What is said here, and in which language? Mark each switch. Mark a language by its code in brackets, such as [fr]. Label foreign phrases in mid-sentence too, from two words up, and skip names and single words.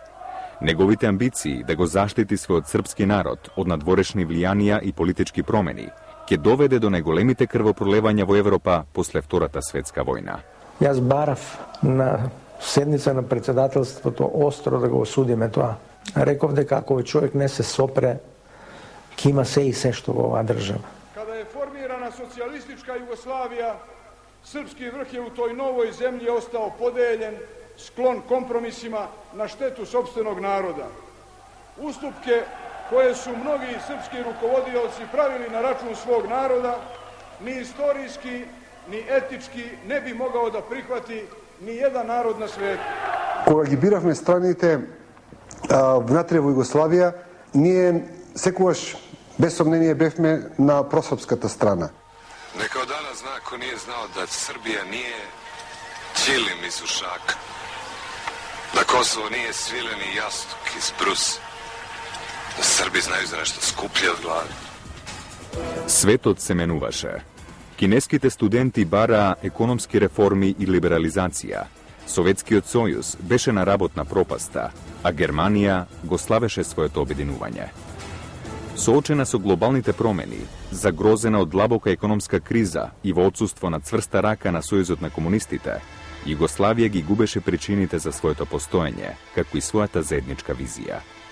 [mk] Неговите амбиции да го заштити својот српски народ од надворешни влијанија и политички промени ќе доведе до најголемите крвопролевања во Европа после Втората светска војна. Јас барав на седница на председателството остро да го осудиме тоа. Реков дека ако човек не се сопре, ќе има се и се што во оваа држава. [sr] Kada je formirana socijalistička Jugoslavija, srpski vrh je u toj novoj zemlji ostao podeljen, sklon kompromisima na štetu sopstvenog naroda. Ustupke koje su mnogi srpski rukovodioci pravili na račun svog naroda, ni istorijski, ni etički ne bi mogao da prihvati ni jedan narod na svetu. [mk] Кога ги биравме страните внатре во Југославија, ние секогаш без сомнение бевме на просрпската страна. [sr] Neka od danas zna ko nije znao da Srbija nije ćilim iz ušaka, da Kosovo nije svileni jastuk iz brusa, da Srbi znaju za nešto skuplje od glave. [mk] Светот се менуваше. Кинеските студенти бараа економски реформи и либерализација. Советскиот сојуз беше на работна пропаста, а Германија го славеше своето обединување. Соочена со глобалните промени, загрозена од длабока економска криза и во отсуство на цврста рака на Сојузот на комунистите, Југославија ги губеше причините за своето постоење, како и својата заедничка визија.